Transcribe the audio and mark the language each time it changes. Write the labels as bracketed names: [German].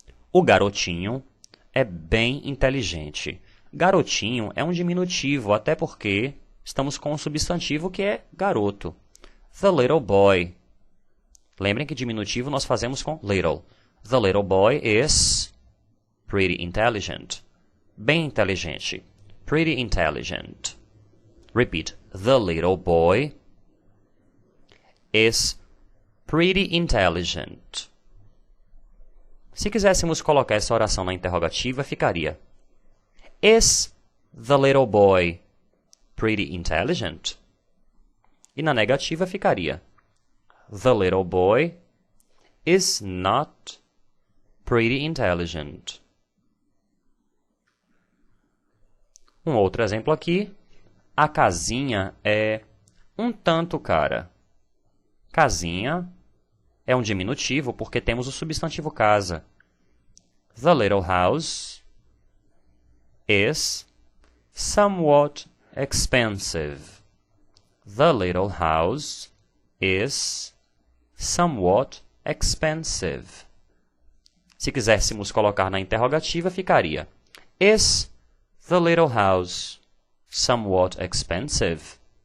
[Portuguese] O garotinho é bem inteligente. Garotinho é um diminutivo, até porque estamos com um substantivo que é garoto. [English] The little boy. [Portuguese] Lembrem que diminutivo nós fazemos com little. [English] The little boy is pretty intelligent. [Portuguese] Bem inteligente. [English] Pretty intelligent. Repeat. The little boy is pretty intelligent. [Portuguese] Se quiséssemos colocar essa oração na interrogativa, ficaria: [English] Is the little boy pretty intelligent? [Portuguese] E na negativa ficaria: [English] The little boy is not pretty intelligent. [Portuguese] Um outro exemplo aqui. A casinha é um tanto cara. Casinha é um diminutivo porque temos o substantivo casa. [English] The little house is somewhat expensive. The little house is somewhat expensive. [Portuguese] Se quiséssemos colocar na interrogativa, ficaria: [English] Is the little house somewhat expensive?